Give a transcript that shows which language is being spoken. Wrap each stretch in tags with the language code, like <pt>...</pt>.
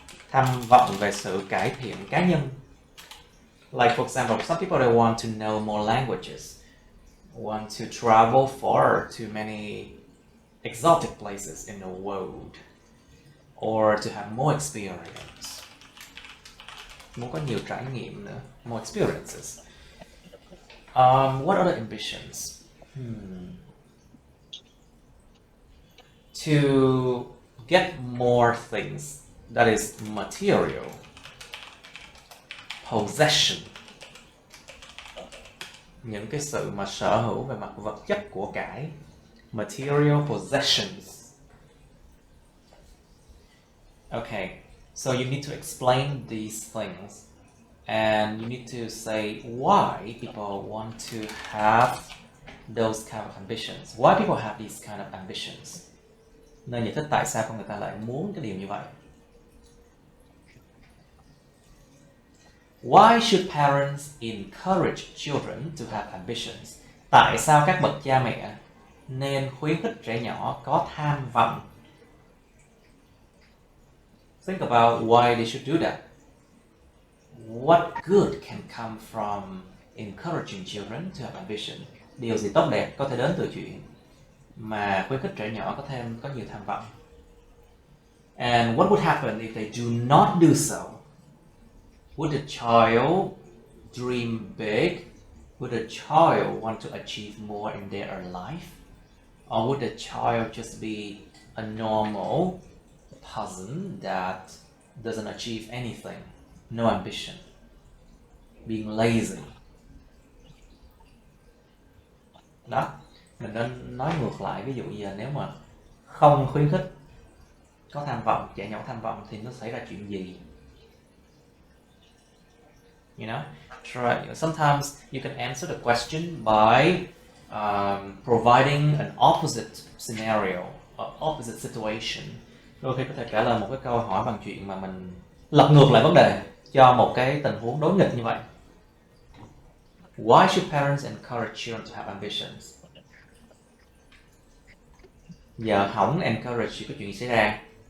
<vi>Tham vọng về sự cải thiện cá nhân.</vi> <en>Like for example, some people they want to know more languages, want to travel far to many exotic places in the world, or to have more experience.</en> <vi>Muốn có nhiều trải nghiệm nữa,</vi> <en>more experiences. What other ambitions? To get more things, that is material, possession.</en> <vi>Những cái sự mà sở hữu về mặt vật chất của cải.</vi> <en>Material possessions. Okay, so you need to explain these things and you need to say why people want to have those kind of ambitions? Why people have these kind of ambitions?</en> <vi>Nên giải thích tại sao con người ta lại muốn cái điều như vậy.</vi> <en>Why should parents encourage children to have ambitions?</en> <vi>Tại sao các bậc cha mẹ nên khuyến khích trẻ nhỏ có tham vọng?</vi> <en>Think about why they should do that. What good can come from encouraging children to have ambition?</en> <vi>Điều gì tốt đẹp có thể đến từ chuyện mà khuyến khích trẻ nhỏ có nhiều tham vọng?</vi> <en>And what would happen if they do not do so? Would the child dream big? Would the child want to achieve more in their life? Or would the child just be a normal person that doesn't achieve anything? No ambition. Being lazy.</en> <vi>Đó, mình nên nói ngược lại, ví dụ giờ nếu mà không khuyến khích có tham vọng, trẻ nhỏ tham vọng thì nó xảy ra chuyện gì?</vi> <en>You know, sometimes you can answer the question by providing an opposite scenario, or opposite situation.</en> <vi>Đôi khi có thể trả lời một cái câu hỏi bằng chuyện mà mình lật ngược lại vấn đề cho một cái tình huống đối nghịch như vậy.</vi> <en>Why should parents encourage children to have ambitions?</en> <vi>Giờ không encourage thì có chuyện xảy ra.</vi>